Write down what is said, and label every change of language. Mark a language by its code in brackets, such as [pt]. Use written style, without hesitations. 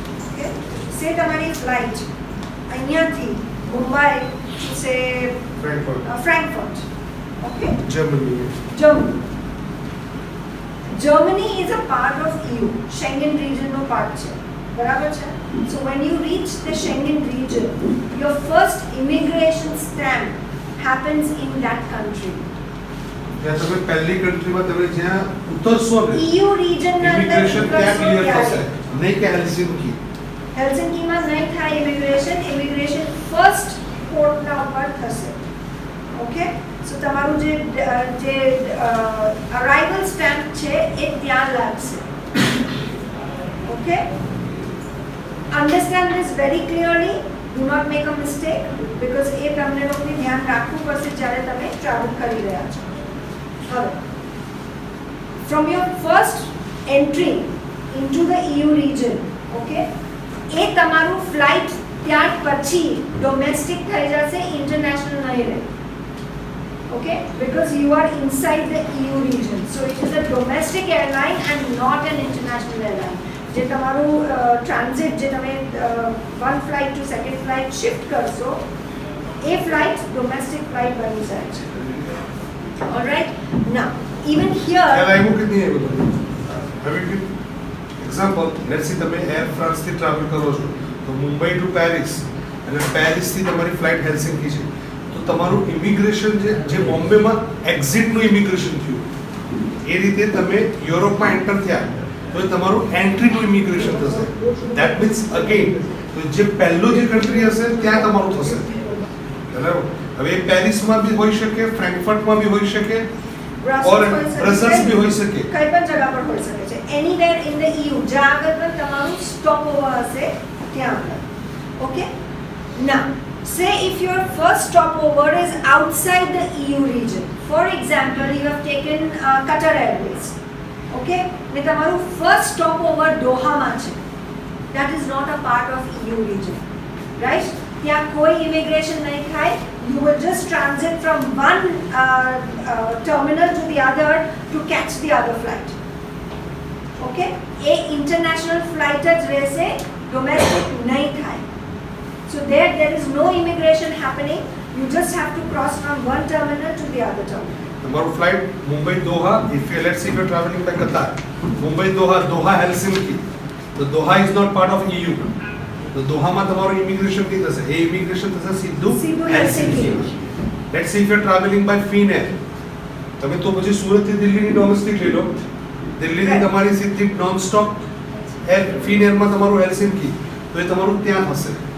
[gu] Okay, say તમારી flight અહીંયાથી મુંબઈ સે Frankfurt. Okay, Germany. [en] Germany is a part of EU. [gu] Schengen region no part છે. બરાબર છે? [en] So when you reach the Schengen region, your first immigration stamp happens in that country. [gu] ત્યાં તમે પહેલી કન્ટ્રીમાં તમે જ્યાં ઉતરશો ને EU region ના અંદર ઇમિગ્રેશન ત્યાં ક્લિયર થશે ત્યારે નહીં કે હેલ્સિંકી. હેલ્સિંકીમાં નહીં થાય ઇમિગ્રેશન ફર્સ્ટ પોર્ટના ઉપર થશે. ઓકે, સો તમારું જે અરાઇવલ સ્ટેમ્પ છે એ ત્યાં લાગશે. [en] Okay, understand this very clearly. Do not make a mistake because [gu] એ તમને લોકોને ધ્યાન રાખવું પડશે જ્યારે તમે ટ્રાવેલ કરી રહ્યા છો. હવે [en] from your first entry into the EU region, [gu] okay, એ તમારું ફ્લાઇટ ત્યાર પછી ડોમેસ્ટિક થઈ જશે, ઇન્ટરનેશનલ નહીં રહે. [en] Okay, because you are inside the EU region, so it is a domestic airline and not an international airline. [gu] જે તમારું transit જે તમે one flight to second flight shift કરશો એ ફ્લાઇટ ડોમેસ્ટિક ફ્લાઇટ બની જાય છે. [en] alright, now even [gu] ખ્યાલ [en] here [gu] આવ્યું કે નહીં આવ્યું તમને? હવે એક્ઝામ્પલ, [en] let's see [gu] તમે એર ફ્રાન્સથી ટ્રાવેલ કરો છો તો મુંબઈ ટુ પેરિસ અને પેરિસથી તમારી ફ્લાઇટ હેલ્સિંકી છે, તો તમારું ઇમિગ્રેશન જે બોમ્બેમાં એક્ઝિટનું ઇમિગ્રેશન થયું એ રીતે તમે યુરોપમાં એન્ટર થયા તો એ તમારું એન્ટ્રીનું ઇમિગ્રેશન થશે. [en] that means again [gu] તો જે પહેલું જે કન્ટ્રી હશે ત્યાં તમારું થશે. બરાબર? હવે એ પેરિસમાં બી હોઈ શકે, ફ્રેન્કફર્ટમાં બી હોઈ શકે, ઓર બ્રસલ્સ બી હોઈ શકે. કઈ પણ જગ્યા પર હોઈ શકે છે. [en] anywhere in the EU [gu] જ્યાં આગળ પણ તમારું સ્ટોપ ઓવર હશે ત્યાં આગળ. [en] okay, now say if your first stopover is outside the EU region, for example you have taken Qatar Airways, okay, [gu] ને તમારું [en] first stopover Doha છે, that is not a part of EU region, right? [gu] ત્યાં કોઈ immigration નહીં થાય, [en] you will just transit from one terminal to the other to catch the other flight. [gu] Okay, A international flight જ રહેશે, domestic નહીં થાય. [en] So there is no immigration happening. You just have to cross from one terminal to the other terminal. તમારું flight Mumbai Doha, if you let's say you're traveling by Qatar, Mumbai Doha, Doha Helsinki, તો Doha is not part of EU. [gu] તો દોહામાં તમારું immigration નહીં થશે, એ immigration થશે સીધું હેલ્સિંકી. [en] let's say if you're traveling by Finnair, [gu] તમે તો પછી સુરતથી દિલ્હીની ડોમેસ્ટિક લઈ લો, દિલ્હીથી તમારી સીધી નોન સ્ટોપ એર ફિનએરમાં તમારું હેલ્સિંકી, તો એ તમારું ત્યાં થશે.